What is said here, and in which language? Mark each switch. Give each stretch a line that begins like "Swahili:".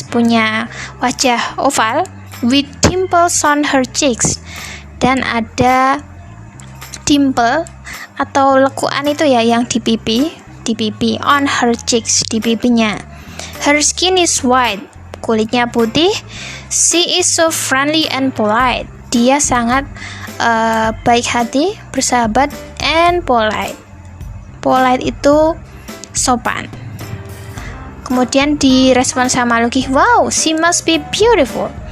Indonesian: Punya wajah
English: oval with dimples on her cheeks.
Indonesian: Dan ada dimple atau lekuan itu ya yang di pipi
English: on her cheeks,
Indonesian: di pipinya.
English: Her skin is white,
Indonesian: kulitnya putih.
English: She is so friendly and polite.
Indonesian: Dia sangat baik hati, bersahabat,
English: and polite.
Indonesian: Polite itu sopan. Kemudian direspon sama Lucky,
English: wow, she must be beautiful.